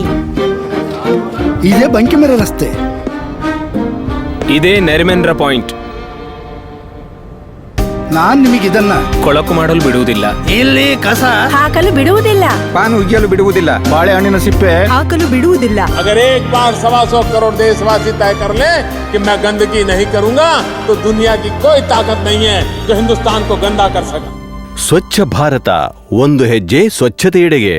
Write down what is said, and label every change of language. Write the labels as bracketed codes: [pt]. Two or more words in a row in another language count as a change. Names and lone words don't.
[kn] ಇದೇ ಬಂಕಿಮರ ರಸ್ತೆ. ಇದೇ ನೆರಿಮೆನ್ರ ಪಾಯಿಂಟ್. ನಾನ್ ನಿಮಗಿದನ್ನ ಕೊಳಕು ಮಾಡಲು ಬಿಡುವುದಿಲ್ಲ. ಇಲ್ಲಿ ಕಸ ಹಾಕಲು ಬಿಡುವುದಿಲ್ಲ. ಪಾನ್ ಉಜ್ಜಲು ಬಿಡುವುದಿಲ್ಲ. ಬಾಳೆಹಣ್ಣಿನ ಸಿಪ್ಪೆ ಹಾಕಲು ಬಿಡುವುದಿಲ್ಲ. [hi] अगर एक बार 125 करोड़ देशवासी तय कर ले कि मैं गंदगी नहीं करूंगा तो दुनिया की कोई ताकत नहीं है जो हिंदुस्तान को गंदा कर सके. [kn] ಸ್ವಚ್ಛ ಭಾರತ, ಒಂದು ಹೆಜ್ಜೆ ಸ್ವಚ್ಛತೆಯೆಡೆಗೆ.